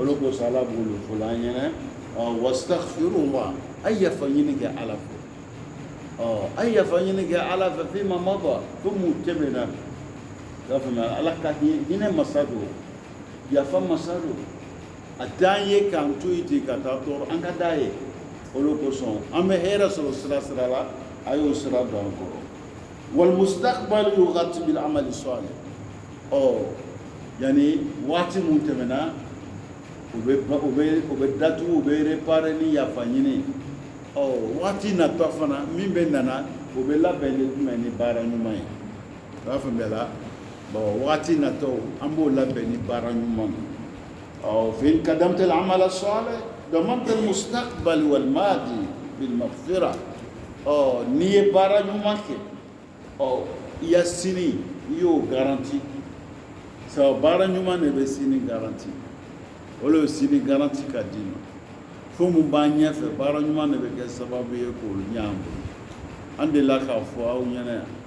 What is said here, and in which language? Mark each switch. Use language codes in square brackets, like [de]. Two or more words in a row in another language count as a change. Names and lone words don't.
[bm] de kosɔn ala b'olu fɔ la an ɲɛna wastaghfirullah a yafa ɲini kɛ ala fɛ a yafa ɲini kɛ ala fɛ [ar] فيما مضى [bm] fo mun tɛmɛna i y'a faamuya ala ka hinɛ masa don yafa masa don a t'an ye k'an to yen ten ka taa tɔɔrɔ an ka d'a ye o de kosɔn an bɛ hɛrɛ sɔrɔ sira la a y'o sira don an kɔrɔ [ar] والمستقبل يغطى بالعمل الصالح [bm] yani waati mun tɛmɛna o bɛ datugu o bɛ réparer ni yafa ɲini waati natɔ fana min bɛ nana o bɛ labɛn ni jumɛn ni baara ɲuman ye i b'a faamuya la waati natɔ an b'o labɛn ni baara ɲuman [ar] فإن قدمت العمل الصالح ضمنت المستقبل والماضي بالمغفرة [bm] n'i ye baara ɲuman kɛ i ya sini i y'o garanti sabu baara ɲuman de bɛ sini garanti o de ye sini garanti ka d'i ma fo mun b'an ɲɛfɛ baara ɲuman de bɛ kɛ sababu ye k'o ɲ'an bolo an delila k'a fɔ aw ɲɛna